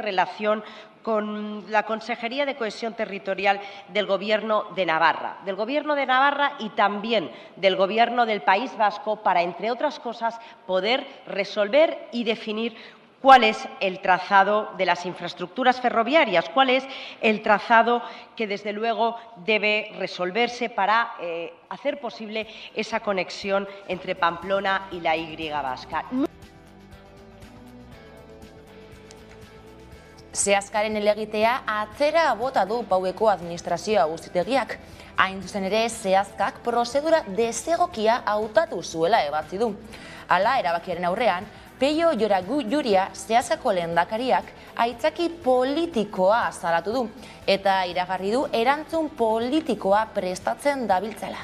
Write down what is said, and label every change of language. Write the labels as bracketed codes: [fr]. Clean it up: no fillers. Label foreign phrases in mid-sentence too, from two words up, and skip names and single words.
[es] relación con la Consejería de Cohesión Territorial del Gobierno de Navarra y también del Gobierno del País Vasco para, entre otras cosas, poder resolver y definir cuál es el trazado de las infraestructuras ferroviarias, cuál es el trazado que desde luego debe resolverse para hacer posible esa conexión entre Pamplona y la Y vasca. [eu] Zehazkaren elegitea atzera bota du Paueko administrazioa auzitegiak. Hain zuzen ere, zehazkak prozedura desegokia hautatu zuela ebatzi du. Hala, erabakiaren aurrean, Peio Juria zehazkako lehendakariak aitzaki politikoa salatu du eta iragarri du erantzun politikoa prestatzen dabiltzala.